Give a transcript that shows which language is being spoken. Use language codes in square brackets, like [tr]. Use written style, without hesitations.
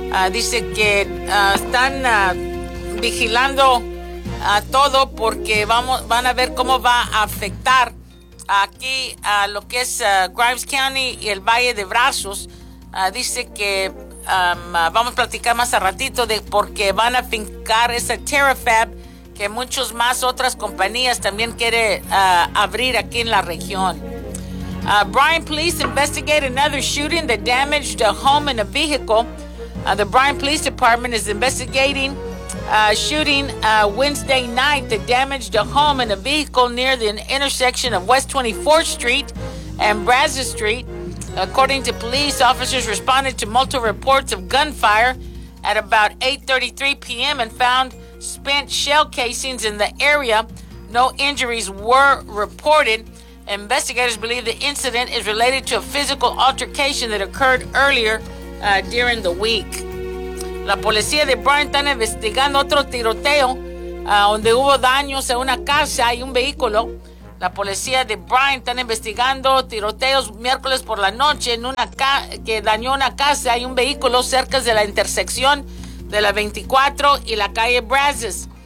[es] Dice que están vigilando a todo porque van a ver cómo va a afectar aquí a lo que es Grimes County y el Valle de Brazos. Dice que vamos a platicar más a ratito de por qué van a fincar esa TerraFab que muchas más otras compañías también quiere abrir aquí en la región. [en] Bryan Police investigate another shooting that damaged a home and a vehicle. The Bryan Police Department is investigating shooting Wednesday night that damaged a home and a vehicle near the intersection of West 24th Street and Brazos Street. According to police, officers responded to multiple reports of gunfire at about 8:33 p.m. and found spent shell casings in the area. No injuries were reported. Investigators believe the incident is related to a physical altercation that occurred earlier during the week. [es] La policía de Bryan está investigando otro tiroteo donde hubo daños en una casa y un vehículo. La policía de Bryan está investigando tiroteos miércoles por la noche en una que dañó una casa y un vehículo cerca de la intersección de la 24 y la calle Brazos.